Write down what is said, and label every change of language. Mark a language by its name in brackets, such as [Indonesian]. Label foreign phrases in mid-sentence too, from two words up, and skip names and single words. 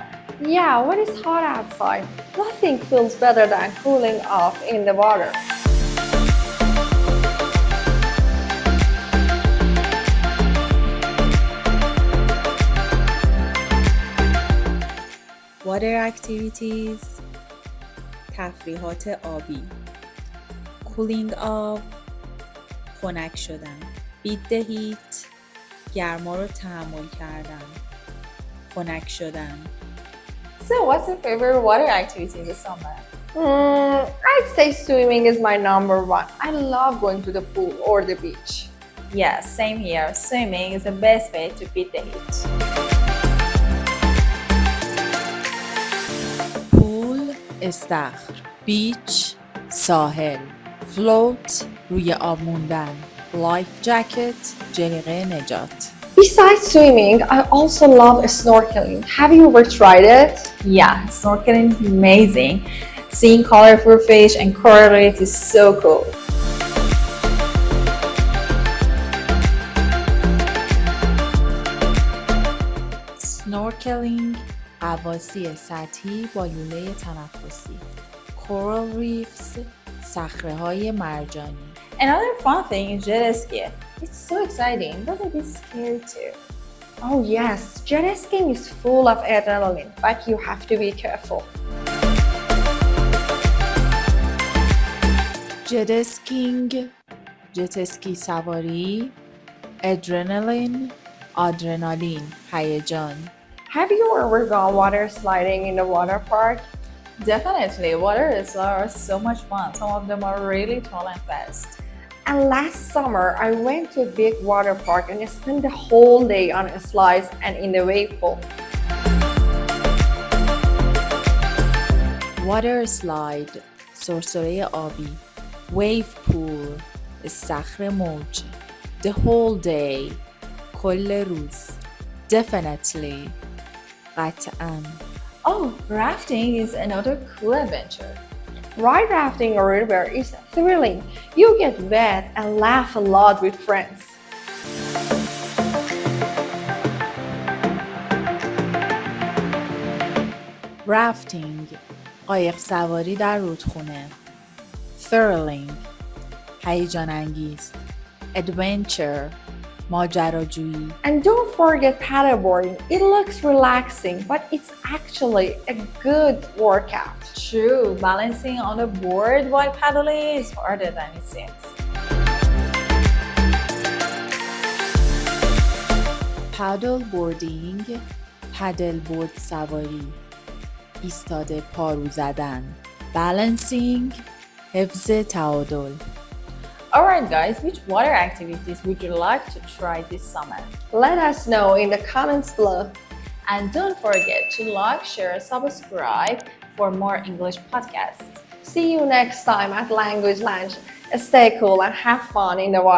[English] Yeah, when it's hot outside, nothing feels better than cooling off in the water. Water activities [Persian] تفریحات آبی [English] cooling off [Persian] خنک شدن [English] beat the heat [Persian] گرما رو تحمل کردن خنک شدن [English] So what's your favorite water activity in the summer? I'd say swimming is my number one. I love going to the pool or the beach. Yeah, same here. Swimming is the best way to beat the heat. [Persian] پول استخر بیچ ساحل فلوت روی آب موندن [English] life jacket [Persian] جلیقه نجات [English] Besides swimming, I also love snorkeling. Have you ever tried it? Yeah, snorkeling is amazing. Seeing colorful fish and coral reef is so cool. Snorkeling [Persian] غواصی سطحی با لوله تنفسی [English] coral reefs [Persian] صخره‌های مرجانی [English] Another fun thing is jet ski. It's so exciting, but a bit scary too. Oh yes, jet skiing is full of adrenaline, but you have to be careful. Jet skiing [Persian] جت اسکی سواری آدرنالین هیجان [English] Have you ever gone water sliding in the water park? Definitely, water slides are so much fun. Some of them are really tall and fast. And last summer, I went to a big water park and spent the whole day on slides and in the wave pool. Water slide [Persian] سرسره آبی [English] wave pool [Persian] استخر موج [English] the whole day [Persian] کل روز [English] definitely قطعاً Oh, rafting is another cool adventure. Ride rafting a river is thrilling. You get wet and laugh a lot with friends. [Persian] Rafting قایق سواری در رودخانه thrilling هیجان انگیز adventure ماجراجویی [English] And don't forget paddleboarding. It looks relaxing, but it's actually a good workout. True, balancing on a board while paddling is harder than it seems. Paddleboarding paddleboard [Persian] سواری ایستاده پارو زدن [English] balancing [Persian] حفظ تعادل [English] Alright guys, which water activities would you like to try this summer? Let us know in the comments below. And don't forget to like, share, subscribe for more English podcasts. See you next time at Language Lounge. Stay cool and have fun in the water.